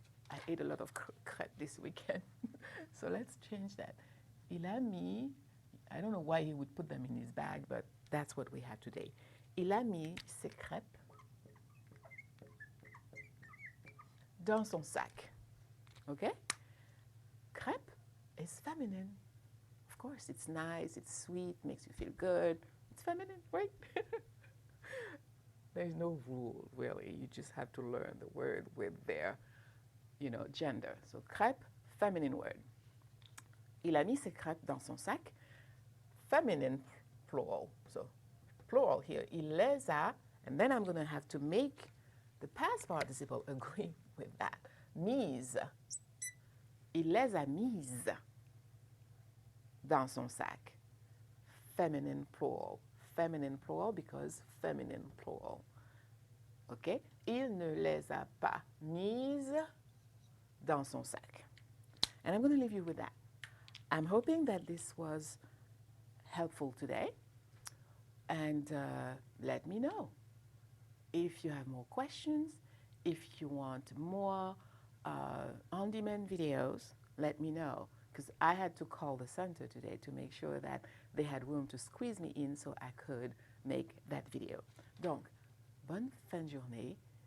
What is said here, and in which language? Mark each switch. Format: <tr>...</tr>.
<en>I ate a lot of crêpes this weekend. So let's change that.</en> <fr>Il a mis,</fr> <en>I don't know why he would put them in his bag, but that's what we have today.</en> <fr>Il a mis ses crêpes dans son sac.</fr> <en>Okay? Crêpe is feminine. Of course, it's nice, it's sweet, makes you feel good. It's feminine, right? There's no rule, really. You just have to learn the word with their, gender. So crêpe, feminine word.</en> <fr>Il a mis ses crêpes dans son sac.</fr> <en>Feminine plural. So plural here.</en> <fr>Il les a,</fr> <en>and then I'm going to have to make the past participle agree with that.</en> <fr>Mise. Il les a mises dans son sac.</fr> <en>Feminine plural. Feminine plural because feminine plural. Okay?</en> <fr>Il ne les a pas mises dans son sac.</fr> <en>And I'm going to leave you with that. I'm hoping that this was helpful today. And let me know if you have more questions, if you want more on-demand videos, let me know. Because I had to call the center today to make sure that they had room to squeeze me in so I could make that video.</en> <fr>Donc, bonne fin de journée.</fr>